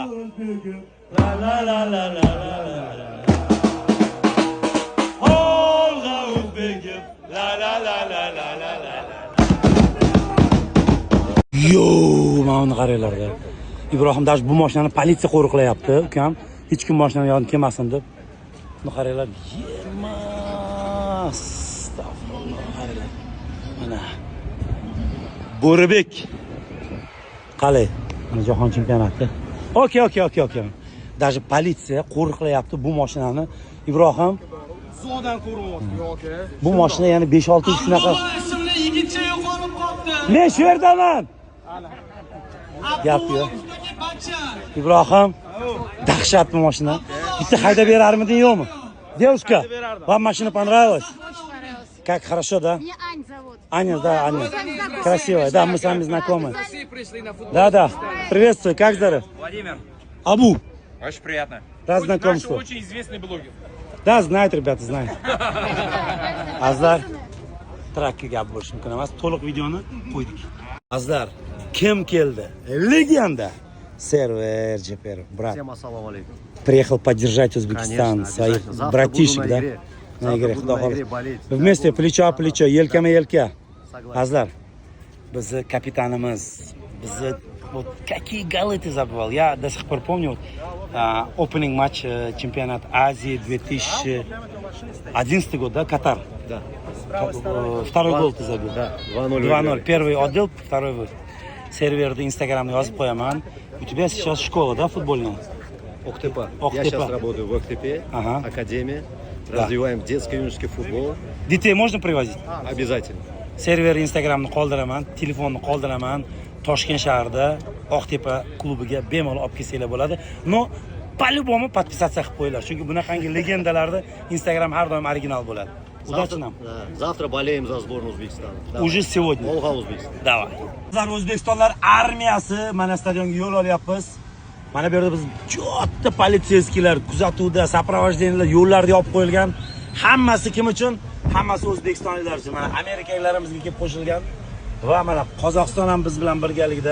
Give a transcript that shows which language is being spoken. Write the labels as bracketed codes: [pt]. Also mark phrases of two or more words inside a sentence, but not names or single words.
[uz] o'zbegim. La la la la la la la. Olga o'zbegim. La la la la la la la. Yo, mana uni qaranglar-da. Ibrohim dash bu mashinani politsiya qo'riqlayapti, ukam. Hech kim mashinani yonida kelmasin deb. Buni qaranglar. Yemas. Astag'firullah. Mana. Bo'ribek. Qalay? Mana jahon chempionati. Okey. Даже politsiya qo'riqlayapti bu mashinani. Ibrohim zodan ko'ryapti. bu mashina yana 5-6 yil shunaqa. Yigitcha yo'qolib qoldi. Men shu yerdaman. Gap yo'q. Ibrohim, dahshatli mashina. Bitta haydab berarmiding yo'qmi? [ru] Девушка, вам машина понравилась? Как хорошо, да? Меня Ань зовут. Аня, да, Аня. знакомы. Красивая, да, мы с вами знакомы. Пришли на футбол. Да. Приветствую, как здоров? Владимир, Абу, очень приятно. рад Наш знакомству. очень известный блогер. Да, знают, ребята, знают. [uz] Azlar, trakka gap bo'lishi mumkin emas. To'liq videoni qo'ydik. Azlar, kim keldi? Legenda. Server Jeperov, [ru] брат. Всем ассаламу алейкум. Приехал поддержать Узбекистан, Конечно, своих обязательно. Завтра братишек, буду да? на игре. На Завтра игре, буду [uz] Xudo [ru] на игре [uz] xohlasa. [ru] болеть. Вместе, плечо о плечо, елкама-елка. Согласен. [uz] Azlar, bizni kapitanimiz, bizni [ru] вот какие голы ты забывал. Я до сих пор помню opening матч чемпионат Азии 2011 год, да, Катар. Да. Второй гол ты забил. Да, 2:0. 2:0. Первый отдел, второй вы. [uz] Серверда Инстаграмда yozib qo'yaman. [ru] У тебя сейчас школа, да, футбольная? Октепа. Я Октепа. сейчас работаю в Октепе, Ага. академии. Да. Развиваем детский и юношеский футбол. Детей можно привозить? Обязательно. [uz] Server Instagramni qoldiraman, telefonni qoldiraman. Toshkent shahrida Oqtepa klubiga bemalol olib kelsanglar bo'ladi. No, [ru] по-любому подписаться [uz] qilib qo'yinglar. Chunki bunaqangi legendalarda Instagram har doim original bo'ladi. [ru] Удачи нам. Да. Завтра болеем за сборную Узбекистана. Давай. Уже сегодня. Волга Узбекистан. Давай. [uz] Bizlar O'zbekistonlar armiyasi mana stadionga yo'l olyapmiz. Mana bu yerda biz katta politsiyskilar kuzatuvda, soprovождениyalar yo'llarda yopib qo'yilgan. Hammasi kim uchun? Hammasi o'zbekistonliklar uchun. Mana amerikalilarimizga kelib qo'shilgan va mana Qozog'iston ham biz bilan birgalikda.